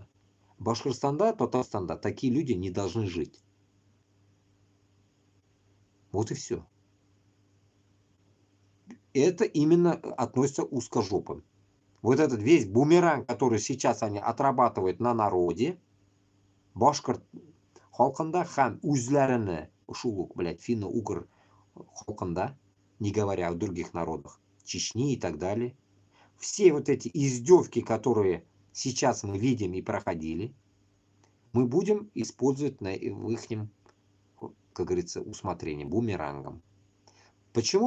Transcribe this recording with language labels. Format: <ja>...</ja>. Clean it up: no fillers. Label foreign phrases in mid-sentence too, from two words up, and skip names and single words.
<ru>Башкортостанда, Татарстанда такие люди не должны жить. Вот и все. Это именно относится к узкожопым. Вот этот весь бумеранг, который сейчас они отрабатывают на народе,</ru> <tt>башкорт халқында һәм үзләренә шул ук, блядь, финно-угр халқында,</tt> <ru>не говоря о других народах, Чечни и так далее. Все вот эти издевки, которые сейчас мы видим и проходили, мы будем использовать в их, как говорится, усмотрении, бумерангом. Почему?</ru>